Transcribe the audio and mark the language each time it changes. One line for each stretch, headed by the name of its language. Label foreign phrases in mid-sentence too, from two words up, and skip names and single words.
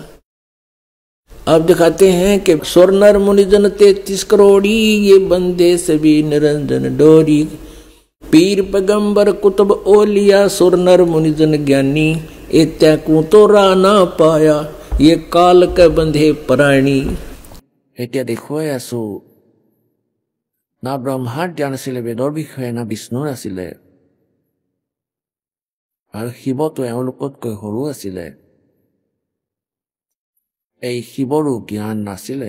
Hindi: अब दिखाते हैं कि स्वर नर मुनिजन 33 करोड़ी ये बंदे सभी निरंजन डोरी, पीर पैगंबर कुतुब ओलिया सुर नर मुनिजन ज्ञानी, इत्या को तो ना पाया ये काल के बंधे प्राणी।
Assamese: এতিয়া দেখুৱাই আছো, না ব্ৰহ্মাৰ জ্ঞান আছিলে বেদৰ বিষয়ে, না বিষ্ণুৰ আছিলে, আৰু শিৱটো এওঁলোকতকৈ সৰু আছিলে। এই শিৱৰো জ্ঞান নাছিলে।